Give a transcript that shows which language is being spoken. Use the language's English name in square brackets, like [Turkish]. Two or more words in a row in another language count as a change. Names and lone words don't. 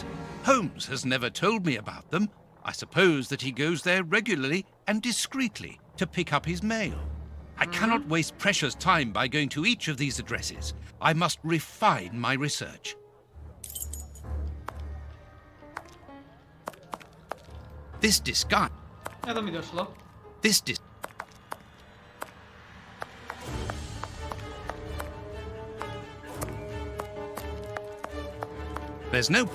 [English] Holmes has never told me about them. I suppose that he goes there regularly and discreetly to pick up his mail. I cannot waste precious time by going to each of these addresses. I must refine my research. This disguise... [Slovak] Ja to mi došlo. [English] This dis... There's no...